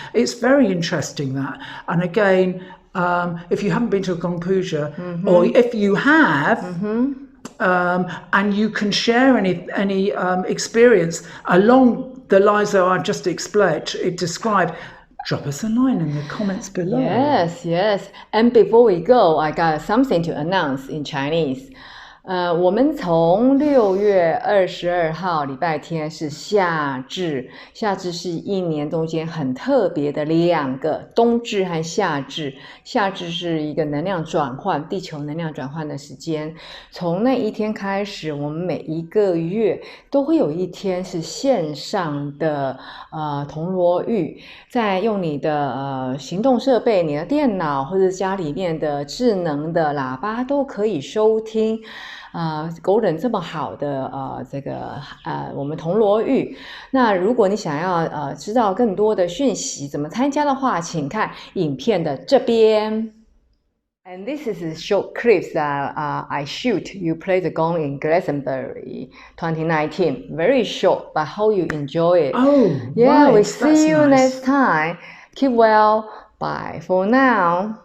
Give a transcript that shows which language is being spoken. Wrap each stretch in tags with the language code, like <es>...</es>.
<en>It's very interesting that. And again, if you haven't been to a Gong Puja, or if you have, and you can share any experience along the lines that I've just described, drop us a line in the comments below. Yes. And before we go, I got something to announce in Chinese.</en> <zh>我们从6月22号礼拜天是夏至，夏至是一年中间很特别的2个，冬至和夏至。夏至是一个能量转换，地球能量转换的时间。从那一天开始，我们每一个月都会有一天是线上的铜锣浴，再用你的行动设备，你的电脑或者家里面的智能的喇叭都可以收听。 Gordon 这么好的我们铜锣浴。那如果你想要知道更多的讯息怎么参加的话，请看影片的这边。</zh> <en>And this is a short clip that I shoot. You play the gong in Glastonbury 2019. Very short, but hope you enjoy it. Oh, yeah, right. We see you next time. Keep well. Bye for now.</en>